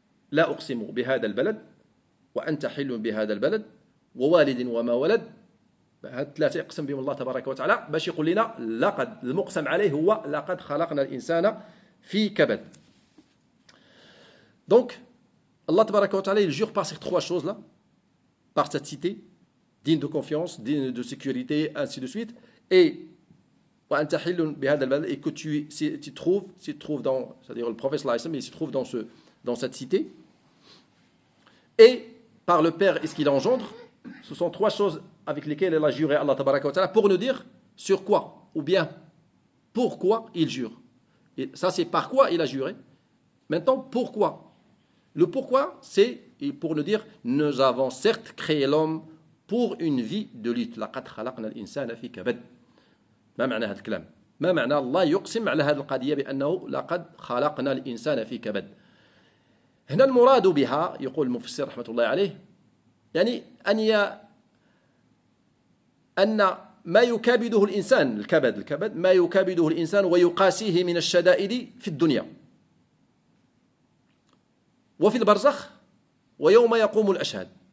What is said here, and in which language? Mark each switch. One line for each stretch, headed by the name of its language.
Arabic: لا أقسم بهذا البلد وأنت حل بهذا البلد ووالد وما ولد، هاد ثلاثة يقسم بهم الله تبارك وتعالى باش يقول لنا لقد، المقسم عليه هو لقد خلقنا الإنسان في كبد.
French: Donc, Allah tabaraka wa ta'ala, il jure par ces trois choses-là, par cette cité, digne de confiance, digne de sécurité, ainsi de suite, et que tu trouves dans, c'est-à-dire le prophète
Arabic: sallallahu alayhi wa sallam,
French: il se trouve dans cette cité, et par le Père et ce qu'il engendre. Ce sont trois choses avec lesquelles il a juré Allah tabaraka wa ta'ala pour nous dire sur quoi, ou bien pourquoi il jure. Et ça, c'est par quoi il a juré. Maintenant, pourquoi? Le pourquoi, c'est pour nous dire nous avons certes créé l'homme pour une vie de lutte.
Arabic: لقد خلقنا الإنسان في كبد. ما معنى هذا الكلام؟ ما معنى الله يقسم على هذه القضية بأنه لقد خلقنا الإنسان في كبد؟ هنا المراد بها يقول المفسر رحمة الله عليه يعني أن ما يكابده الإنسان، الكبد ما يكابده الإنسان ويقاسيه من الشدائد في الدنيا وفي البرزخ ويوم يقوم الأشهاد.